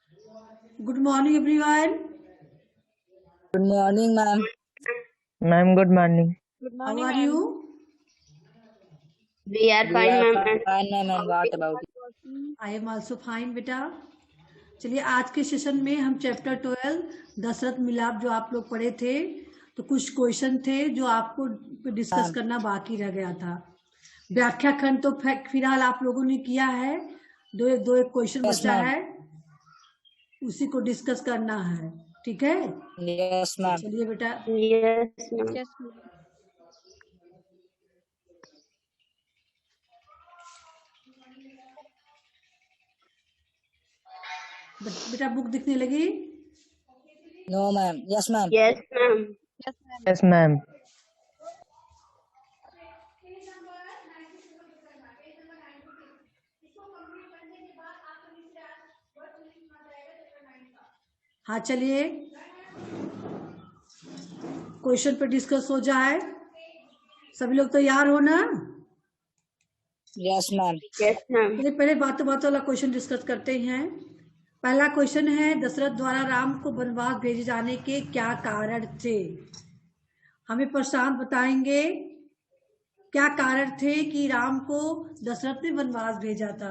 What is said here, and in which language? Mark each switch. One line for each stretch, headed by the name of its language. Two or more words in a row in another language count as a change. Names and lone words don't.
English: Good morning, everyone. Good morning, ma'am. Ma'am, good morning. Good How morning, are ma'am. you? We are We fine, are ma'am. fine, ma'am. And what about I am also fine,
Hindi: बेटा. चलिए आज के सेशन में हम चैप्टर 12 दशरथ मिलाप जो आप लोग पढ़े थे, तो कुछ क्वेश्चन थे जो आपको डिस्कस
English: ma'am?
Hindi: करना बाकी रह गया था. व्याख्या खंड तो फिलहाल आप लोगों ने किया है. दो एक क्वेश्चन
English: Yes,
Hindi: बचा
English: ma'am.
Hindi: है, उसी को डिस्कस करना है. ठीक है,
English: Yes, ma'am.
Hindi: चलिए बेटा.
English: Yes, ma'am. Yes, ma'am.
Hindi: बेटा बुक दिखने लगी?
English: No, ma'am. Yes, ma'am. Yes, ma'am. Yes, ma'am. Yes, ma'am.
Hindi: हाँ चलिए क्वेश्चन पे डिस्कस हो जाए. सभी लोग तैयार हो ना?
English: Yes, ma'am. Yes, ma'am.
Hindi: चलिए पहले बातों बातों वाला
English: question discuss
Hindi: करते हैं. पहला क्वेश्चन है, दशरथ द्वारा राम को वनवास भेजे जाने के क्या कारण थे? हमें प्रशांत बताएंगे क्या कारण थे कि राम को दशरथ ने वनवास भेजा था.